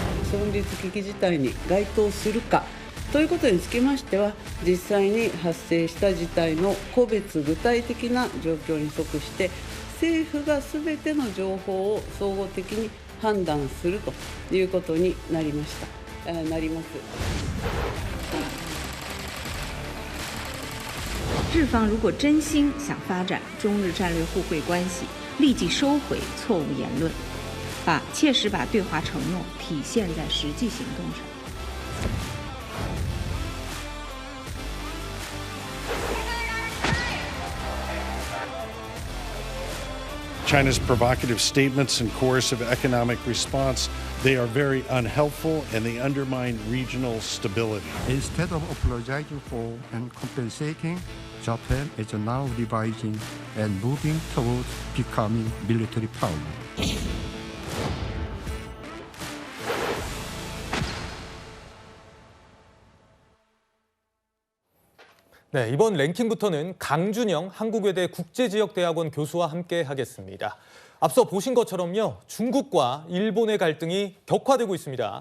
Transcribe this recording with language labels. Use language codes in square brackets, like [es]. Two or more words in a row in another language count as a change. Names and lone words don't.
[ja] 存立危機事態に該当するかということにつきましては、実際に発生した事態の個別具体的な状況に即して政府がすべての情報を総合的に判断するということになります。 [zh] 日方如果真心想发展中日战略互惠关系，立即收回错误言论，切实把对华承诺体现在实际行动上。 [en] China's provocative statements and coercive economic response, they are very unhelpful and they undermine regional stability. Instead of apologizing for and compensating, Japan is now revising and moving towards becoming military power. [ko] 네, 이번 랭킹부터는 강준영 한국외대 국제지역대학원 교수와 함께 하겠습니다. 앞서 보신 것처럼요, 중국과 일본의 갈등이 격화되고 있습니다.